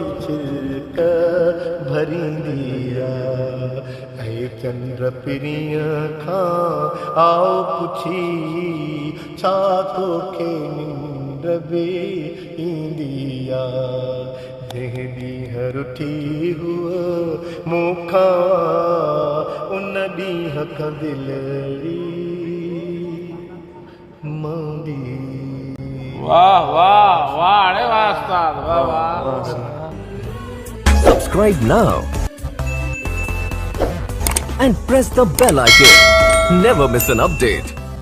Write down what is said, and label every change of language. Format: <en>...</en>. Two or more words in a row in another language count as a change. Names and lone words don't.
<sd>छिलक भरींदिया ऐं चंद्र पिरीअ खां आओ पुछी छा तोखे निंड बि ईंदिया जंहिं ॾींहुं रुठी हुआ मूंखां उन ॾींहुं खां दिलड़ी मांदी वाह वाह वाह अरे वाह उस्ताद वाह वाह</sd> <en>Subscribe now and press the bell icon. Never miss an update.</en>